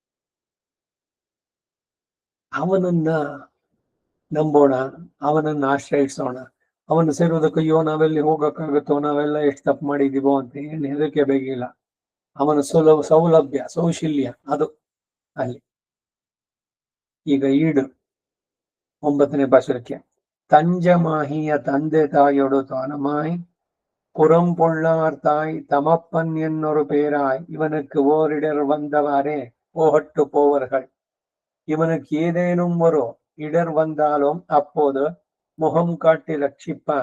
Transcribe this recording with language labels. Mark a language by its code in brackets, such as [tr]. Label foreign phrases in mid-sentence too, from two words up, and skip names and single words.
[kn] ಅವನನ್ನ ನಂಬೋಣ, ಅವನನ್ನ ಆಶ್ರಯಿಸೋಣ. ಅವನು ಸೇರುವುದಕ್ಕೆ ಅಯ್ಯೋ ನಾವೆಲ್ಲಿ ಹೋಗಕ್ಕಾಗುತ್ತೋ, ನಾವೆಲ್ಲ ಎಷ್ಟು ತಪ್ಪು ಮಾಡಿದೀವೋ ಅಂತ ಏನು ಹೆದರಿಕೆ ಬೇಕಿಲ್ಲ. ಅವನ ಸೌಲಭ್ಯ ಸೌಶಲ್ಯ ಅದು ಅಲ್ಲಿ. ಈಗ ಈಡು 9ನೇ ಪಾಶುರಕ್ಕೆ [ta] தஞ்சமாகிய தந்தை தாயோடு தானமாய் புறம் பொள்ளார் தாய் தமப்பன் என்னொரு பேராய் இவனுக்கு ஓரிடர் வந்தவாறே போகட்டு போவர்கள். இவனுக்கு ஏதேனும் ஒரு இடர் வந்தாலும் அப்போது முகம் காட்டி ரட்சிப்பான்.